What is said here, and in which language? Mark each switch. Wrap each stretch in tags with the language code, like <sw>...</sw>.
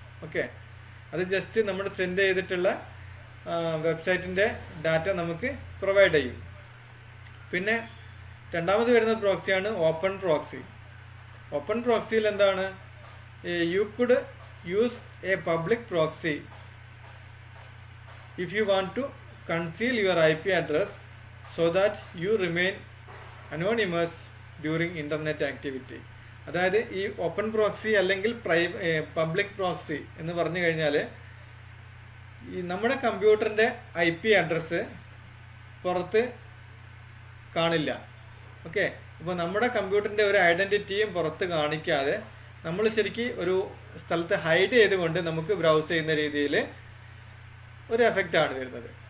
<ml>Okay, അത് just നമ്മൾ send ചെയ്തിട്ടുള്ള വെബ്സൈറ്റിൻ്റെ ഡാറ്റ നമുക്ക് പ്രൊവൈഡ് ചെയ്യും. പിന്നെ രണ്ടാമത് വരുന്ന പ്രോക്സിയാണ് ഓപ്പൺ പ്രോക്സി. ഓപ്പൺ പ്രോക്സിയിൽ എന്താണ്,</ml> <en>You could use a public proxy if you want to conceal your IP address so that you remain anonymous during internet activity.</en> <ml>അതായത് ഈ ഓപ്പൺ പ്രോക്സി അല്ലെങ്കിൽ പബ്ലിക് പ്രോക്സി എന്ന് പറഞ്ഞു കഴിഞ്ഞാൽ ഈ നമ്മുടെ കമ്പ്യൂട്ടറിൻ്റെ IP അഡ്രസ്സ് പുറത്ത് കാണില്ല. ഓക്കെ, അപ്പോൾ നമ്മുടെ കമ്പ്യൂട്ടറിൻ്റെ ഒരു ഐഡൻറ്റിറ്റിയും പുറത്ത് കാണിക്കാതെ നമ്മൾ ശരിക്കും ഒരു സ്ഥലത്ത് ഹൈഡ് ചെയ്തുകൊണ്ട് നമുക്ക് ബ്രൗസ് ചെയ്യുന്ന രീതിയിൽ ഒരു എഫക്റ്റാണ് വരുന്നത്.</ml>